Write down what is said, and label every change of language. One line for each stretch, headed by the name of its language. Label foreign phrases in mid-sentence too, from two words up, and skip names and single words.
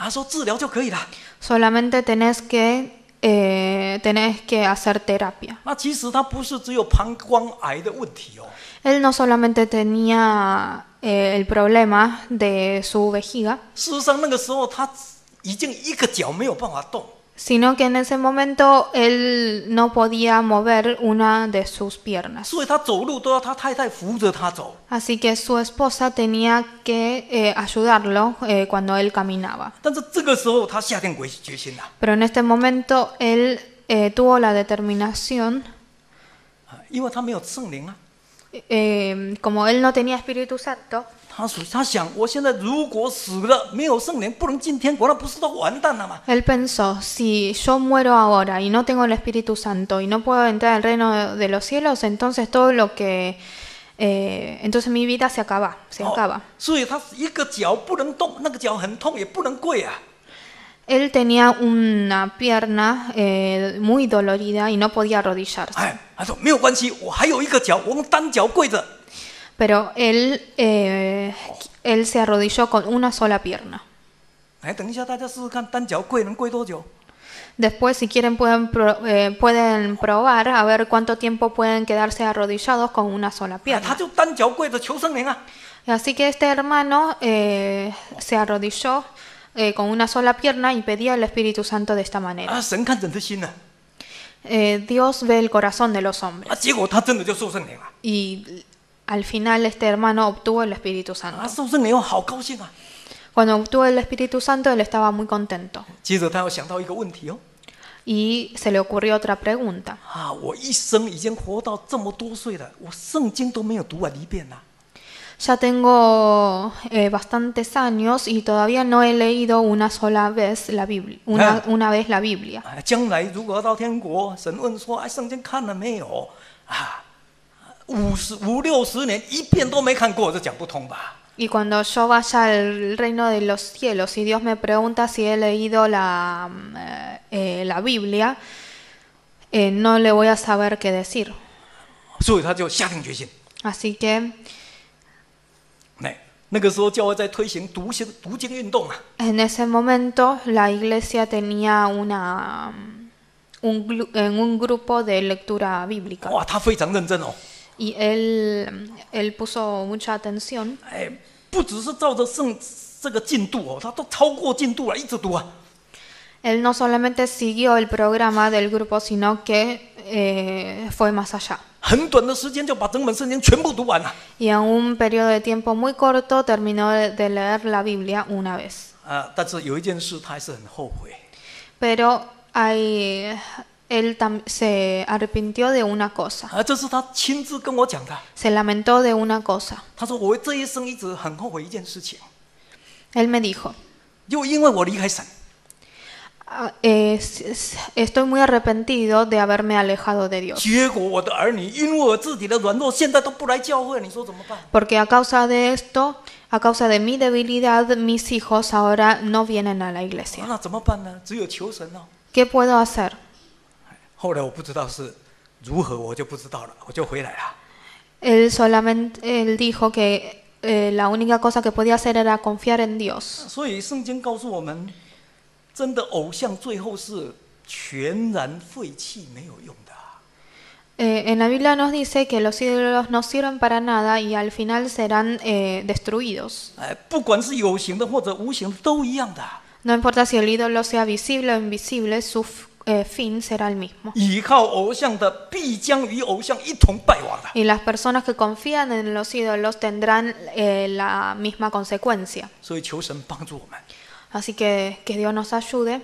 Chinese: 他说治疗就可以了。
Spanish: Solamente tenés que hacer terapia.
Chinese: 那其实他不是只有膀胱癌的问题哦，
Spanish: Él no solamente tenía el problema de su vejiga,
Chinese: 事实上那个时候他已经一个脚没有办法动，
Spanish: sino que en ese momento él no podía mover una de sus piernas.
Chinese: 所以他走路都要他太太扶着他走。
Spanish: Así que su esposa tenía que ayudarlo cuando él caminaba.
Chinese: 但是这个时候他下定决心了，
Spanish: Pero en este momento él tuvo la determinación,
Chinese: 因为他没有圣灵啊。
Spanish: como él no tenía Espíritu Santo,
Chinese: 他想，我现在如果死了没有圣灵，不能进天国，那不是都完蛋了吗？
Spanish: él pensó, si yo muero ahora y no tengo el Espíritu Santo y no puedo entrar al reino de los cielos, entonces todo lo que... entonces mi vida se acaba.
Chinese: 所以他一个脚不能动，那个脚很痛，也不能跪啊。
Spanish: Él tenía una pierna muy dolorida y no podía arrodillarse.
Chinese: 他说没有关系，我还有一个脚，我用单脚跪着。
Spanish: Pero él se arrodilló con una sola pierna.
Chinese: 等一下大家试试看，单脚跪能跪多久？
Spanish: Después, si quieren, pueden probar a ver cuánto tiempo pueden quedarse arrodillados con una sola
Chinese: 他
Spanish: pierna.
Chinese: 就单脚跪着求圣灵啊。
Spanish: Así que este hermano se arrodilló con una sola pierna y pedía al Espíritu Santo de esta manera.
Chinese: 神看人的心呢、
Spanish: Dios ve el corazón de los hombres.
Chinese: 结果他真的就受圣灵了。
Spanish: Y al final este hermano obtuvo el Espíritu Santo.
Chinese: 受圣灵后好高兴啊。
Spanish: Cuando obtuvo el Espíritu Santo, él estaba muy contento.
Chinese: 接着他又想到一个问题哦，
Spanish: Y se le ocurrió otra pregunta.
Chinese: 我一生已经活到这么多岁了，我圣经都没有读完一遍呐、
Spanish: Ya tengo bastantes años y todavía no he leído una sola vez la Biblia. Una vez la Biblia.
Chinese: 将来如果要到天国，神问说：“圣经看了没有？” 50、60年一遍都没看过，这讲不通吧？
Spanish: Y cuando yo vaya al reino de los cielos y Dios me pregunta si he leído la Biblia, no le voy a saber qué decir.
Chinese: 所以他就下定决心。
Spanish: Así que
Chinese: 那个时候教会在推行读经运动啊。
Spanish: en ese momento la iglesia tenía un grupo de lectura bíblica.
Chinese: 哇，他非常认真哦。
Spanish: Y él puso mucha atención.
Chinese: 不只是照着这个进度哦，他都超过进度了，一直读啊。
Spanish: Él no solamente siguió el programa del grupo, sino que fue más allá.
Chinese: 很短的时间就把整本圣经全部读完了。
Spanish: Y en un periodo de tiempo muy corto terminó de leer la Biblia una vez.
Chinese: 但是有一件事他还是很后悔。
Spanish: Pero él se arrepintió de una cosa.
Chinese: 这是他亲自跟我讲的。
Spanish: Se lamentó de una cosa.
Chinese: 他说我这一生一直很后悔一件事情，
Spanish: Él me dijo,
Chinese: 就因为我离开神。
Spanish: estoy muy arrepentido de haberme alejado de Dios.
Chinese: 结果我的儿女因为我自己的软弱，现在都不来教会，你说怎么办？
Spanish: Porque a causa de esto, a causa de mi debilidad, mis hijos ahora no vienen a la iglesia.
Chinese: 那怎么办呢？只有求神哦。
Spanish: ¿Qué puedo hacer?
Chinese: 后来我不知道是如何，我就不知道了，我就回来了。
Spanish: él dijo que la única cosa que podía hacer era confiar en Dios.
Chinese: 所以圣经告诉我们，真的偶像最后是全然废弃，没有用的。
Spanish: En la Biblia nos dice que los ídolos no sirven para nada y al final serán destruidos.
Chinese: 不管是有形的或者无形的，都一样的。
Spanish: No importa si el ídolo sea visible o invisible, su fin será el mismo.
Chinese: 倚靠偶像的，必将与偶像一同败亡的。
Spanish: Y las personas que confían en los ídolos tendrán la misma consecuencia.
Chinese: 所以求神帮助我们，
Spanish: Así que Dios nos ayude